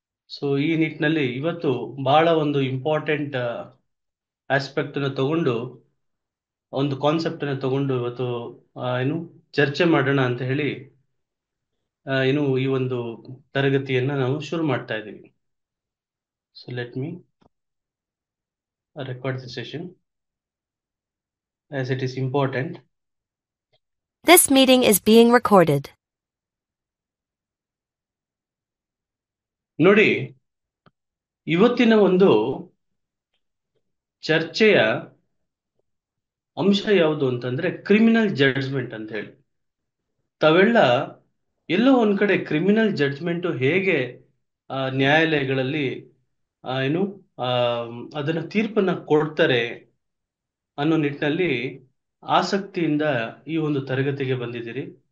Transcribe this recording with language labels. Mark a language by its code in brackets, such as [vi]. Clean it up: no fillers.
[kn] So ಈ ನಿಟ್ಟಿನಲ್ಲಿ ಇವತ್ತು ಬಹಳ ಒಂದು ಇಂಪಾರ್ಟೆಂಟ್ ಆಸ್ಪೆಕ್ಟ್ ಅನ್ನು ತಗೊಂಡು, ಒಂದು ಕಾನ್ಸೆಪ್ಟ್ ಅನ್ನು ತಗೊಂಡು ಇವತ್ತು ಏನು ಚರ್ಚೆ ಮಾಡೋಣ ಅಂತ ಹೇಳಿ ಏನು ಈ ಒಂದು ತರಗತಿಯನ್ನ ನಾವು ಶುರು ಮಾಡ್ತಾ ಇದ್ದೀವಿ. [en] So let me record the session as it is important. This meeting is being recorded. [kn] ನೋಡಿ, ಇವತ್ತಿನ ಒಂದು ಚರ್ಚೆಯ ಅಂಶ ಯಾವುದು ಅಂತಂದ್ರೆ ಕ್ರಿಮಿನಲ್ ಜಡ್ಜ್ಮೆಂಟ್ ಅಂತ ಹೇಳಿ. ತಾವೆಲ್ಲ ಎಲ್ಲೋ ಒಂದ್ ಕಡೆ ಕ್ರಿಮಿನಲ್ ಜಡ್ಜ್ಮೆಂಟ್ ಹೇಗೆ ನ್ಯಾಯಾಲಯಗಳಲ್ಲಿ ಏನು ಆ, ಅದನ್ನ ತೀರ್ಪನ್ನ ಕೊಡ್ತಾರೆ ಅನ್ನೋ ನಿಟ್ಟಿನಲ್ಲಿ ಆಸಕ್ತಿಯಿಂದ ಈ ಒಂದು ತರಗತಿಗೆ ಬಂದಿದ್ದೀರಿ.